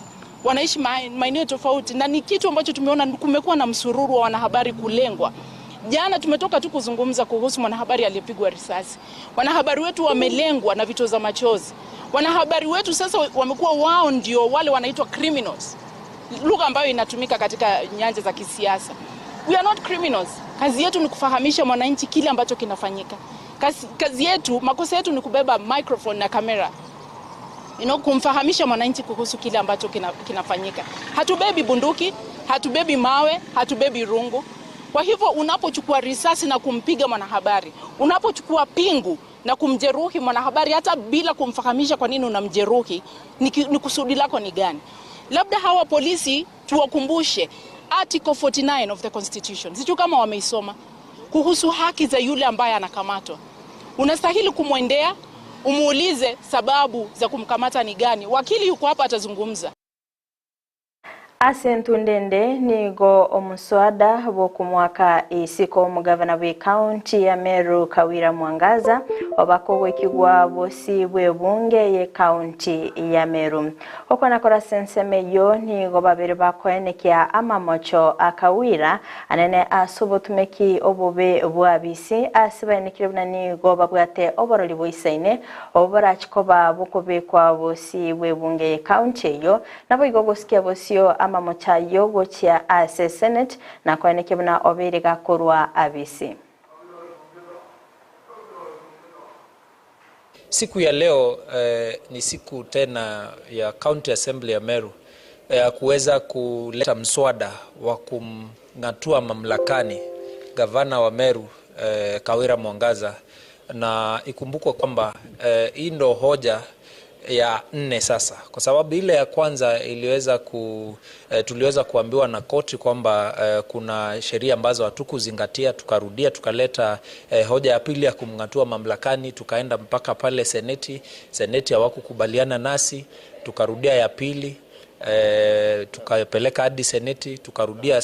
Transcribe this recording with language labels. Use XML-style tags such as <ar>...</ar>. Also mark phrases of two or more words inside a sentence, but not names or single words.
<sw>Wanaishi maeneo tofauti na ni kitu ambacho tumeona kumekuwa na msururu wa wanahabari kulengwa. Jana tumetoka tu kuzungumza kuhusu mwanahabari aliyepigwa risasi. Wanahabari wetu wamelengwa na vitoza machozi. Wanahabari wetu sasa wamekuwa wao ndio wale wanaitwa</sw> <en>criminals.</en> <sw>Lugha ambayo inatumika katika nyanja za kisiasa.</sw> <en>We are not criminals.</en> <sw>Kazi yetu ni kufahamisha mwananchi kile ambacho kinafanyika. Kazi yetu, makosa yetu ni kubeba microphone na kamera. Kumfahamisha mwananchi kuhusu kile ambacho kinafanyika. Hatubebi bunduki, hatubebi mawe, hatubebi rungu. Kwa hivyo unapochukua risasi na kumpiga mwanahabari, unapochukua pingu na kumjeruhi mwanahabari hata bila kumfahamisha kwa nini unamjeruhi, ni kusudi lako ni gani? Labda hawa polisi tuwakumbushe Article 49</sw> <en>of the Constitution.</en> <sw>Sijui kama wameisoma kuhusu haki za yule ambaye anakamatwa. Unastahili kumwendea, umuulize sababu za kumkamata ni gani. Wakili yuko hapa atazungumza.</sw> <guz>Asentu ndende nigo omuswada bokumwaka isiko omugavana we county ya Meru Kawira Mwangaza obakogwe kigwa bosi bwebunge ye county ya Meru okona kora senseme yo nigo babere bakoenekia amamocho akawira anene asubotumeki obobe bwabisi asibanikiribna nigo babwate oboroli boisaine oborachikoba bokobekwa bosi bwebunge ye county yo nabo igogosikia bosio amamocha yogo chia ase Senate na kwenekebuna obere gakorwa abisi.</guz> <sw>Siku ya leo ni siku tena ya County Assembly ya Meru kuweza kuleta mswada wa kumng'atua mamlakani gavana wa Meru Kawira Mwangaza, na ikumbukwe kwamba hii ndo hoja ya 4 sasa, kwa sababu ile ya kwanza tuliweza kuambiwa na koti kwamba kuna sheria ambazo hatukuzingatia, tukarudia tukaleta hoja ya pili ya kumng'atua mamlakani, tukaenda mpaka pale seneti hawakukubaliana nasi, tukarudia ya pili, tukapeleka hadi seneti, tukarudia.</sw>